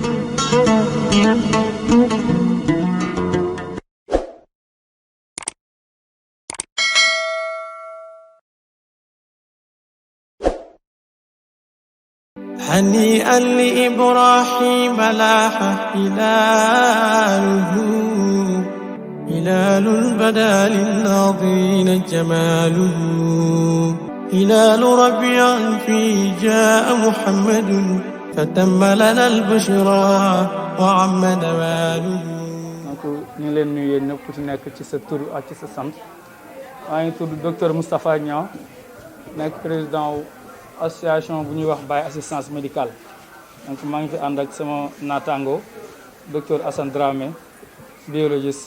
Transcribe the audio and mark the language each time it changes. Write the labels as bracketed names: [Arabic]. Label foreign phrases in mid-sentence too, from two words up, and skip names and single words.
[Arabic] هنيئا لإبراهيم لاح هلال بدا للناظرين جماله هلال ربيع فيه جاء محمد فتم لنا البشرى وعم نواله. [Wolof] donc ñu ngi leen nuyu yéen ñëpp ku ci nekk ci sa tur ak ci sa sant maa ngi tudd docteur Moustapha Niang nekk président wu association bu ñuy wax Baye [French] assistance médicale [Wolof] donc maa ngi fi ànd ak sama naataango docteur Assane Dramé biologiste